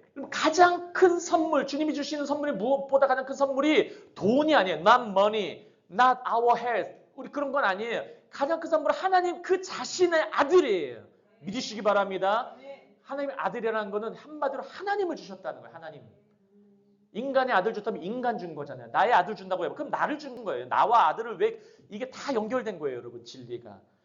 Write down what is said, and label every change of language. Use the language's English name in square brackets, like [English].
[Korean] 가장 큰 선물, 주님이 주시는 선물이 무엇보다 가장 큰 선물이 돈이 아니에요. [English] Not money, not our health. [Korean] 우리 그런 건 아니에요. 가장 큰 선물은 하나님 그 자신의 아들이에요. 믿으시기 바랍니다. 하나님의 아들이라는 거는 한마디로 하나님을 주셨다는 거예요. 하나님. 인간의 아들 줬다면 인간 준 거잖아요. 나의 아들 준다고 해요. 그럼 나를 준 거예요. 나와 아들을 왜 이게 다 연결된 거예요, 여러분. 진리가.